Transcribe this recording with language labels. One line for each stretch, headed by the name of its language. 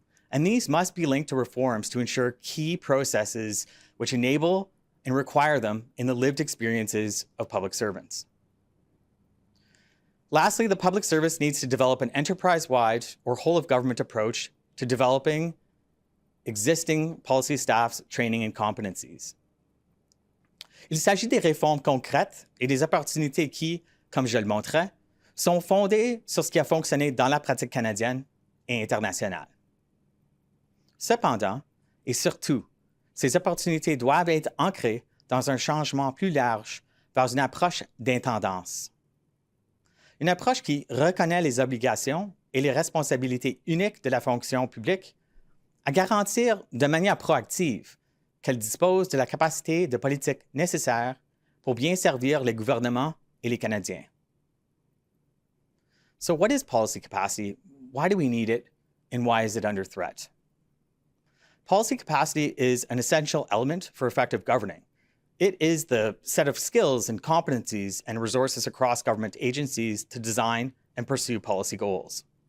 English: And these must be linked to reforms to ensure key processes which enable and require them in the lived experiences of public servants. Lastly, the public service needs to develop an enterprise-wide or whole-of-government approach to developing existing policy staff's training and competencies.
French: Il s'agit des réformes concrètes et des opportunités qui, comme je le montrais, sont fondées sur ce qui a fonctionné dans la pratique canadienne et internationale. Cependant, et surtout, ces opportunités doivent être ancrées dans un changement plus large vers une approche d'intendance. Une approche qui reconnaît les obligations et les responsabilités uniques de la fonction publique à garantir de manière proactive qu'elle dispose de la capacité de politique nécessaire pour bien servir les gouvernements et les Canadiens.
English: So what is policy capacity? Why do we need it? And why is it under threat? Policy capacity is an essential element for effective governing. It is the set of skills and competencies and resources across government agencies to design and pursue policy goals.